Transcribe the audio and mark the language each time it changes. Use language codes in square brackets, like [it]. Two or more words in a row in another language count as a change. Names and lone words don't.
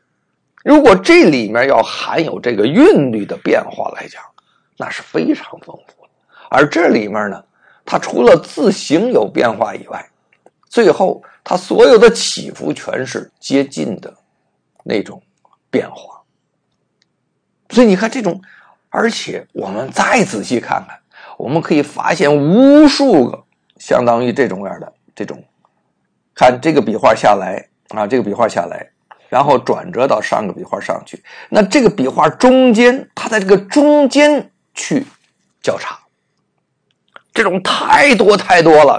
[zh] 如果這裡面要含有這個韻律的變化來講，那是非常豐富的。而這裡面呢，它除了字形有變化以外，最後它所有的起伏全是接近的那種变化。所以你看这种，而且我們再仔細看看，我們可以發現無數個相當於這種樣的這種，看這個筆畫下來這個筆畫下來，然後轉折到上個筆畫上去，那這個筆畫中間，它在這個中間去交叉，這種太多了。